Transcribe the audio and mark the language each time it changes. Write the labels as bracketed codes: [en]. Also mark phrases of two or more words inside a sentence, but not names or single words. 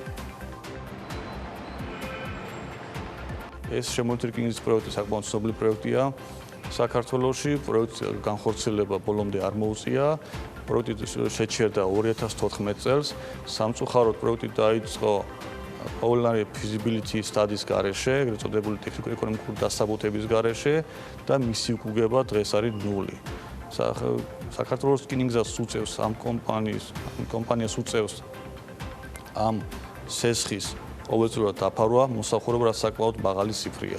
[ka] ეს შემოვლით რკინიგზის პროექტი საკმაოდ ცნობილი პროექტია. საქართველოში პროექტის განხორციელება ბოლომდე არ მოუწია. პროექტი შეჩერდა 2014 წელს. სამწუხაროდ პროექტი დაიწყო [en] preliminary feasibility studies [ka] გარეშე, ეგრეთ წოდებული ტექნიკურ-ეკონომიკური დასაბუთების გარეშე და მისი უკუგება დღეს არის 0. საქართველოს რკინიგზას უწევს ამ კომპანიას უწევს ამ სესხის ყოველწლიურად დაფარვა, მოსახურება რა საკმაოდ მაღალი ციფრია.